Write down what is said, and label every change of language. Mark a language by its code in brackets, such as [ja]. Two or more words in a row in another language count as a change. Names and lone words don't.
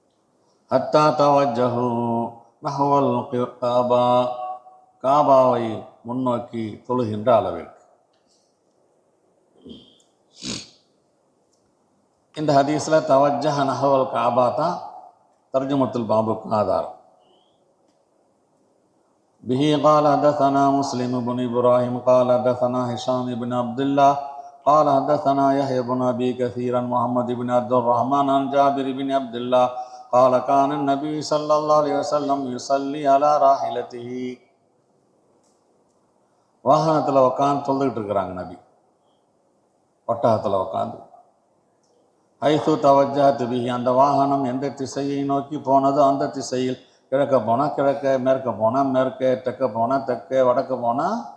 [ar] حتى توجه نحو الكعبة, [ta] காபாவை முன்னோக்கி தொழுகின்ற அளவிற்கு. இந்த ஹதீஸில் [ar] توجه نحو الكعبة [ta] தான் [ar] ترجمة الباب [ta] ஆதாரம். [ar] பிஹி قال حدثنا مسلم بن ابراهيم قال حدثنا هشام بن عبد الله قال حدثنا يحيى بن ابي كثير محمد بن عبد الرحمن عن جابر بن عبد الله قال كان النبي صلى الله عليه وسلم يصلي على راحلته. [ta] வாகனத்தில் உட்காந்து தொழுதுகிட்டு இருக்கிறாங்க நபி, ஒட்டகத்தில் உட்காந்து. [ar] حيث توجهت به, [ta] அந்த வாகனம் எந்த திசையை நோக்கி போனதோ அந்த திசையில், கிழக்க போனால் கிழக்க, மேற்க போனால் மேற்கே, தெற்க போனால் தெற்கே, வடக்க போனால்.